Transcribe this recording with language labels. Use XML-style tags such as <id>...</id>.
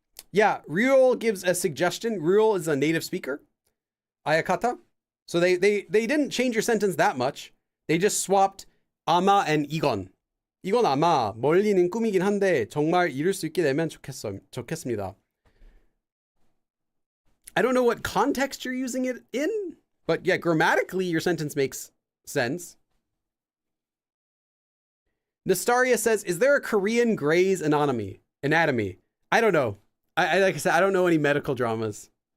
<en>Yeah, Ryul gives a suggestion. Ryul is a native speaker, Ayakata. So they didn't change your sentence that much. They just swapped 아마 and 이건.</en> <ko>이건 아마 멀리는 꿈이긴 한데 정말 이룰 수 있게 되면 좋겠습니다.</ko> <en>I don't know what context you're using it in, but yeah, grammatically your sentence makes sense. Nastaria says, is there a Korean Grey's Anatomy? I don't know. Like I said, I don't know any medical dramas.</en>